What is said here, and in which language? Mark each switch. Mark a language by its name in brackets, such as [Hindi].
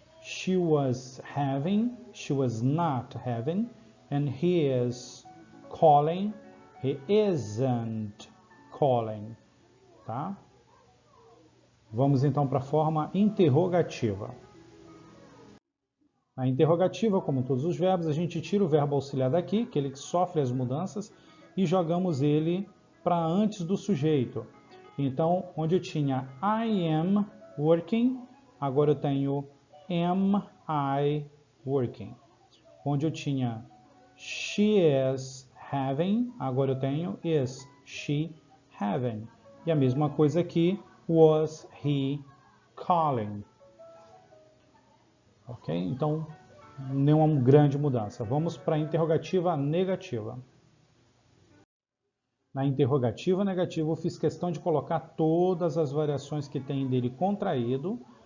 [English] She was having, she was not having, and he is calling, he isn't calling, [Portuguese] tá? Vamos então para a forma interrogativa. Na interrogativa, como todos os verbos, a gente tira o verbo auxiliar daqui, que ele sofre as mudanças, e jogamos ele para antes do sujeito. Então, onde eu tinha [English] I am working, [Portuguese] agora eu tenho [English] am I working. [Portuguese] Onde eu tinha [English] she is having, [Portuguese] agora eu tenho [English] is she having. [Portuguese] E a mesma coisa aqui, [English] was he calling? [Portuguese] Ok? Então, nenhuma grande mudança. Vamos para a interrogativa negativa. Na interrogativa negativa, eu fiz questão de colocar todas as variações que tem dele contraído.